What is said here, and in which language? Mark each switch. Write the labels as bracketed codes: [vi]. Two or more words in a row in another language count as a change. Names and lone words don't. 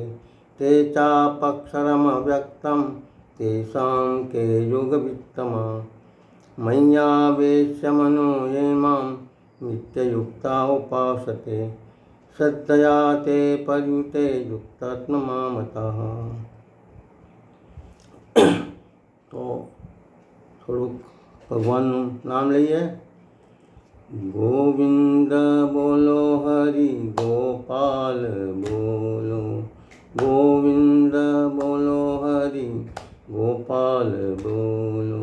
[sa] ते चापक्षरमव्यक्तं तेषां के योगवित्तमाः। मय्यावेश्य मनो ये मां नित्ययुक्ता उपासते। श्रद्धया ते पर्युते युक्तात्मा मतः। [gu] तो થોડુંક ભગવાનનું નામ લઈએ। ગોવિંદ બોલો હરિ ગોપાલ બોલો। ગોવિંદ બોલો હરિ ગોપાલ બોલો।